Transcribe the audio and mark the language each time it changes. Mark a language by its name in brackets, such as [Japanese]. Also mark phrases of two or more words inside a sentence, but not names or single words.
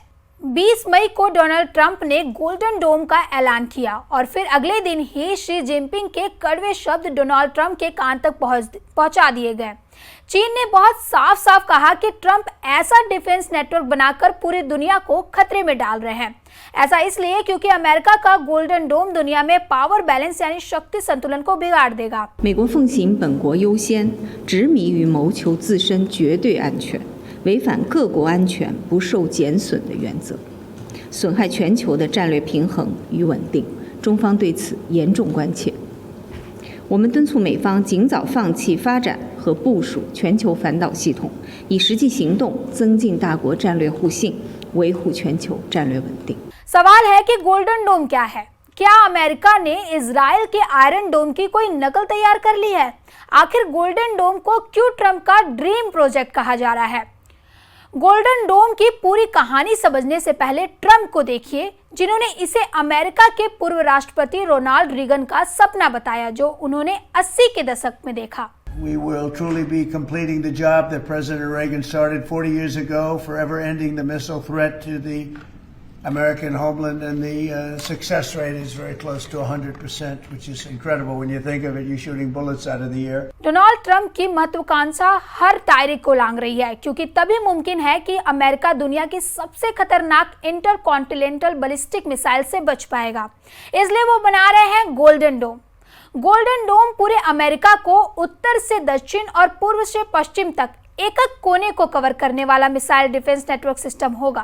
[Hindi] 20 मई को डोनाल्ड ट्रंप ने गोल्डन डोम का ऐलान किया और फिर अगले दिन ही शी जिनपिंग के कड़वे शब्द डोनाल्ड ट्रंप के कान तक पहुंचा दिए गए। चीन ने बहुत साफ साफ कहा कि ट्रंप ऐसा [English] defense network [Hindi] बनाकर पूरी दुनिया को खतरे में डाल रहे हैं। ऐसा इसलिए क्योंकि अमेरिका का गोल्डन डोम दुनिया में [English] power balance [Hindi] यानी शक्ति संतुलन को बिगाड़ देगा। [Chinese] 美国奉行本国优先，执迷于谋求自身绝对安全，违反各国安全不受减损的原则，损害全球的战略平衡与稳定。中方对此严重关切。我们敦促美方尽早放弃发展和部署全球反导系统，以实际行动增进大国战略互信，维护全球战略稳定。 [Hindi] सवाल है कि गोल्डन डोम क्या है? क्या अमेरिका ने इजराइल के आयरन डोम की कोई नकल तैयार कर ली है? आखिर गोल्डन डोम को क्यों ट्रंप का [English] dream project [Hindi] कहा जा रहा है? गोल्डन डोम की पूरी कहानी समझने से पहले ट्रंप को देखिए, जिन्होंने इसे अमेरिका के पूर्व राष्ट्रपति रोनाल्ड रीगन का सपना बताया, जो उन्होंने 80 के दशक में देखा। [English] We will truly be completing the job that President Reagan started 40 years ago, forever ending the missile threat to the American homeland, and the success rate is very close to 100%, which is incredible when you think of it. You're shooting bullets out of the air. [Hindi] डोनाल्ड ट्रंप की महत्वाकांक्षा हर तारीख को लांग रही है, क्योंकि तभी मुमकिन है कि अमेरिका दुनिया की सबसे खतरनाक [English] intercontinental ballistic missile [Hindi] से बच पाएगा। इसलिए वो बना रहे हैं गोल्डन डोम। गोल्डन डोम पूरे अमेरिका को उत्तर से दक्षिण और पूर्व से पश्चिम तक एक-एक कोने को कवर करने वाला [English] missile defense network system [Hindi] होगा।